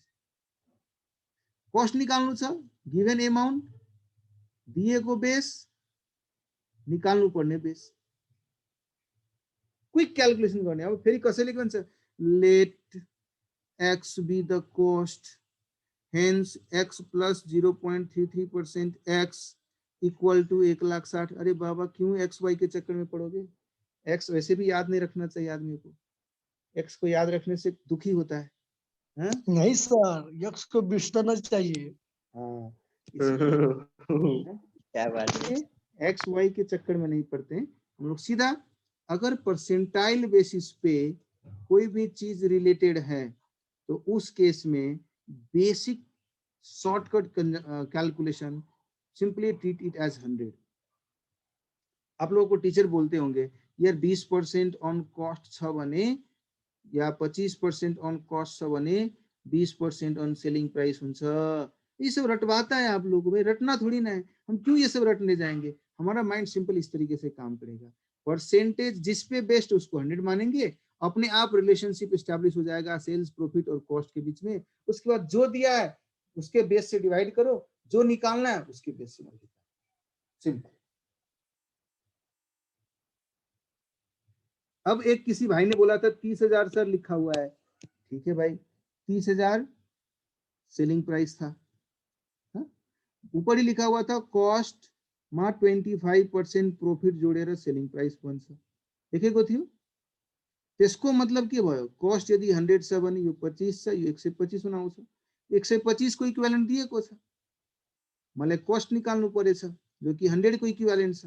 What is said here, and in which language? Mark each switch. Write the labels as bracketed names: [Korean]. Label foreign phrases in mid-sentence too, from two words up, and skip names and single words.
[Nepali] कस्ट निकाल्नु छ, [English] given amount [Nepali] दिएको बेस निकाल्नु पर्ने बेस, [English] quick calculation [Nepali] गर्ने। अब फेरि कसैले के भन्छ, [English] let x be the cost hence x plus 0.33% x equal to 1,60,000. [Hindi] अरे बाबा क्यों एक्स वाई के चक्कर में पड़ोगे? एक्स वैसे भी याद नहीं रखना चाहिए आदमी को, एक्स को याद रखने से दुखी होता है। नहीं सर, एक्स को बिसरना चाहिए। हाँ, क्या बात है। एक्स वाई के चक्कर में नहीं पड़ते हम लोग। सीधा अगर [English] percentile basis [Hindi] पे कोई भी चीज रिलेटेड है तो उस केस में [English] basic shortcut calculation, simply treat it as 100. [Hindi] आप लोगों को टीचर बोलते होंगे यार [English] 20% on cost [Hindi] छ भने या [English] 25% on cost [Hindi] छ भने [English] 20% on selling price [Hindi] हुन्छ। ये सब रटवाता है आप लोगों को, भाई रटना थोड़ी ना है, हम क्यों ये सब रटने जाएंगे। हमारा माइंड सिंपल इस तरीके से काम करेगा, परसेंटेज जिस पे बेस्ट उसको 100 मानेंगे, अपने आप रिलेशनशिप एस्टैब्लिश हो जाएगा [English] sales profit [Hindi] और कॉस्ट के बीच में। उसके बाद जो दिया है उसके बेस से डिवाइड करो, जो निकालना है उसके बेस से मल्टीप्लाई, सिंपल। अब एक किसी भाई ने बोला था 30,000 सर लिखा हुआ है, ठीक है भाई 30,000 [English] selling price [Hindi] था, ऊपर ही लिखा हुआ था [Nepali] कॉस्ट मा 25% प्रॉफिट जोडेर सेलिंग प्राइस बन्छ, लेखेको थियो। त्यसको मतलब के भयो, कॉस्ट यदि 100 छ भने यो 25 छ, यो 125 हुन आउँछ। 125 को इक्विभ्यालेन्ट दिएको छ, मलाई कॉस्ट निकाल्नु परेछ जो कि 100 को इक्विभ्यालेन्ट छ।